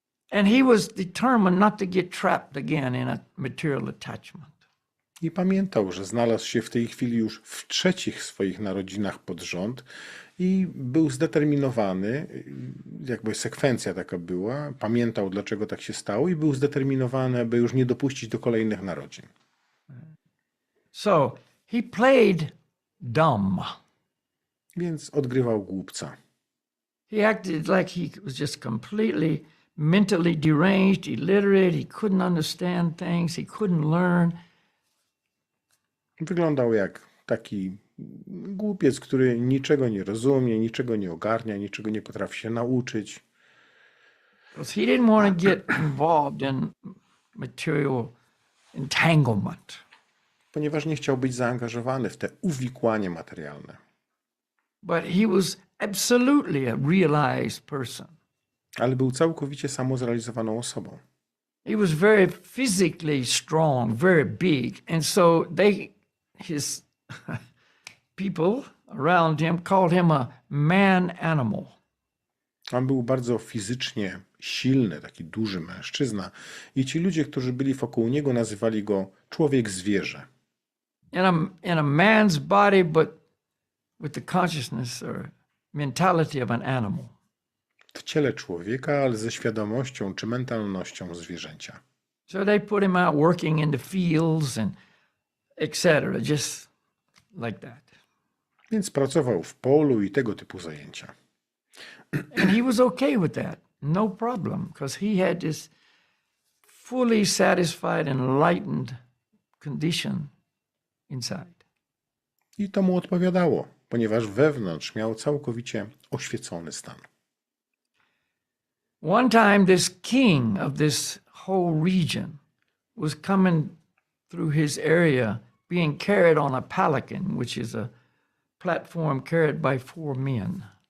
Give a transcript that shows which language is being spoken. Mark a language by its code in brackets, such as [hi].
[en] And he was determined not to get trapped again in a material attachment. [pl] I pamiętał, że znalazł się w tej chwili już w trzecich swoich narodzinach pod rząd i był zdeterminowany, jakby sekwencja taka była, pamiętał, dlaczego tak się stało i był zdeterminowany, aby już nie dopuścić do kolejnych narodzin. [en] So he played dumb. [pl] Więc odgrywał głupca. [en] He acted like he was just completely mentally deranged, illiterate. He couldn't understand things. He couldn't learn. [pl] Wyglądał jak taki głupiec, który niczego nie rozumie, niczego nie ogarnia, niczego nie potrafi się nauczyć. [en] Because he didn't want to get involved in material entanglement. [pl] Ponieważ nie chciał być zaangażowany w te uwikłanie materialne. [en] But he was absolutely a realized person. [pl] Ale był całkowicie samozrealizowaną osobą. [en] He was very physically strong, very big. And so his people around him called him a man animal. [pl] On był bardzo fizycznie silny, taki duży mężczyzna. I ci ludzie, którzy byli wokół niego, nazywali go człowiek-zwierzę. [en] In a man's body, but with the consciousness or mentality of an animal. [pl] W ciele człowieka, ale ze świadomością czy mentalnością zwierzęcia. [en] So they put him out working in the fields and etc. Just like that. [pl] Więc pracował w polu i tego typu zajęcia. [en] And he was okay with that. No problem. Because he had this fully satisfied, enlightened condition inside. [pl] I to mu odpowiadało, ponieważ wewnątrz miał całkowicie oświecony stan. [en] One time this king of this whole region was coming through his area being carried on a palanquin, which is a platform carried by 4 men.